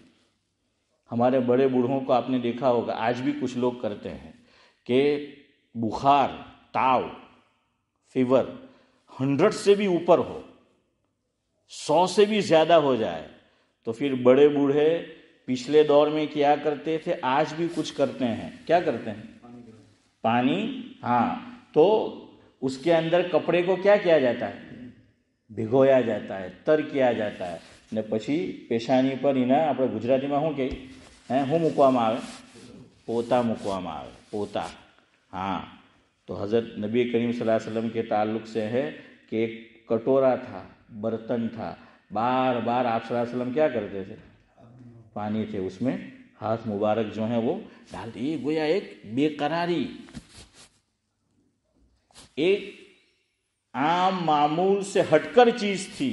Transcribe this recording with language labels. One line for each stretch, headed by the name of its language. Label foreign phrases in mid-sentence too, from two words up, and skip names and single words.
Urdu: ہمارے بڑے بوڑھوں کو آپ نے دیکھا ہوگا، آج بھی کچھ لوگ کرتے ہیں کہ بخار، تاؤ، فیور 100 سے بھی اوپر ہو، 100 سے بھی زیادہ ہو جائے، تو پھر بڑے بوڑھے پچھلے دور میں کیا کرتے تھے، آج بھی کچھ کرتے ہیں۔ کیا کرتے ہیں؟ پانی، ہاں، تو اس کے اندر کپڑے کو کیا کیا جاتا ہے؟ بھگویا جاتا ہے، تر کیا جاتا ہے
Gujarati: ને પછી પેશાની પર એના આપણે ગુજરાતીમાં શું કહે શું મૂકવામાં આવે? પોતા મૂકવામાં આવે, પોતા।
Urdu: ہاں، تو حضرت نبی کریم صلی اللہ علیہ وسلم کے تعلق سے ہے کہ ایک کٹورا تھا، برتن تھا، بار بار آپ صلی اللہ علیہ وسلم کیا کرتے تھے؟ پانی تھے، اس میں ہاتھ مبارک جو ہیں وہ ڈالتے۔ یہ گویا ایک بے قراری، ایک عام معمول سے ہٹ کر چیز تھی۔